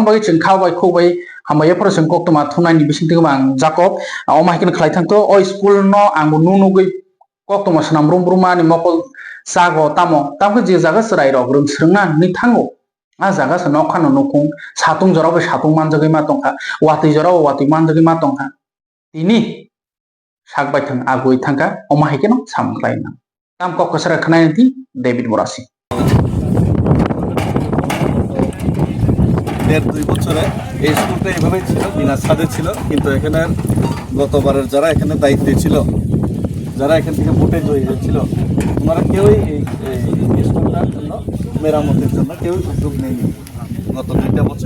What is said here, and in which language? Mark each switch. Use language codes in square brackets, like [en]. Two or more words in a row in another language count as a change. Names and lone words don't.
[trp] bagi chengkha bai khobai hamaya por jengkok tuma thunai ni bising ting bang Jacob oma haike khlai thangto o school no ang nu goi kok tuma sanam rumbruma ni mokol sago tamko je jaga serai rok rung srungna ni thango a jaga sa nokhano nokung satung jorao be satung manjagoi ma tongkha watui jorao watui manjagoi ma tongkha tini sakbai thang agoi thangka oma haike no samklai na tam kok kasara khnai ti David Murasing [bn] 1.5-2 বছরে এই স্কুলটা এইভাবেই ছিল, বিনা ছাদে ছিল। কিন্তু এখানে গতবারের যারা এখানে দায়িত্বে ছিল, যারা এখান থেকে ভোটে জয়ী হয়েছিল, ওনারা কেউই এই স্কুলটার জন্য মেরামতের জন্য কেউ উদ্যোগ নেয়নি গত 2টা বছরে।